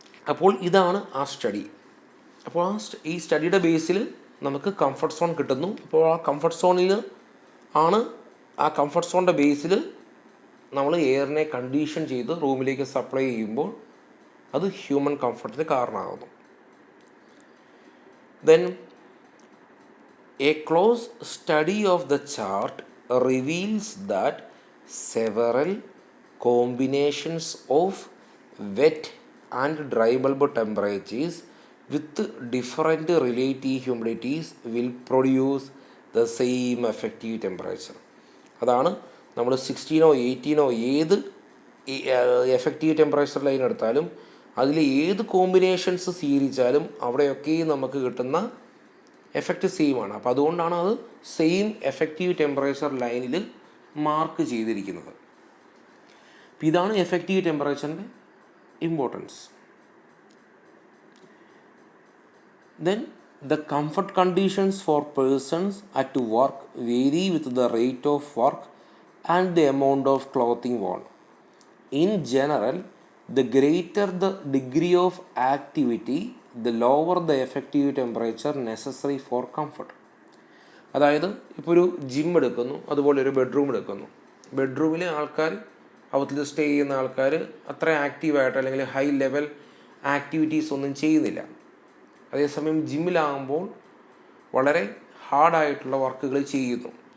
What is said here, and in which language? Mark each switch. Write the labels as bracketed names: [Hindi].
[Malayalam] അപ്പോൾ ഇതാണ് ആ സ്റ്റഡി. അപ്പോൾ ഈ സ്റ്റഡിയുടെ ബേസിൽ നമുക്ക് കംഫർട്ട് സോൺ കിട്ടുന്നു. അപ്പോൾ ആ കംഫർട്ട് സോണിൽ ആണ് ആ കംഫർട്ട് സോണിൻ്റെ ബേസിൽ നമ്മൾ എയറിനെ കണ്ടീഷൻ ചെയ്ത് റൂമിലേക്ക് സപ്ലൈ ചെയ്യുമ്പോൾ അത് ഹ്യൂമൻ കംഫർട്ടിന് കാരണമാകുന്നു. [English] Then a close study of the chart reveals that several combinations of wet and dry bulb temperatures with different relative humidities will produce the same effective temperature. [Malayalam] അതാണ് നമ്മൾ 16 18 ഏത് effective temperature line എടുത്താലും അതിൽ ഏത് combinations സ്വീകരിച്ചാലും അവിടെയൊക്കെ നമുക്ക് കിട്ടുന്ന effect same ആണ്. അപ്പോൾ അതുകൊണ്ടാണ് അത് സെയിം എഫക്റ്റീവ് ടെമ്പറേച്ചർ ലൈനിൽ മാർക്ക് ചെയ്തിരിക്കുന്നത്. അപ്പോൾ ഇതാണ് effective ടെമ്പറേച്ചറിൻ്റെ importance. [English] Then the comfort conditions for persons at work vary with the rate of work and the amount of clothing worn. In general, the greater the degree of activity, the lower the effective temperature necessary for comfort. [Malayalam] അതായത് ഇപ്പോൾ ഒരു gym എടുക്കുന്നു, അതുപോലെ ഒരു bedroom എടുക്കുന്നു. ബെഡ്റൂമിൽ ആൾക്കാർ അവത്തിൽ stay ചെയ്യുന്ന ആൾക്കാർ അത്ര ആക്റ്റീവായിട്ട് അല്ലെങ്കിൽ ഹൈ ലെവൽ ആക്ടിവിറ്റീസ് ഒന്നും ചെയ്യുന്നില്ല. അതേസമയം ജിമ്മിലാകുമ്പോൾ വളരെ ഹാർഡായിട്ടുള്ള വർക്കുകൾ ചെയ്യുന്നു.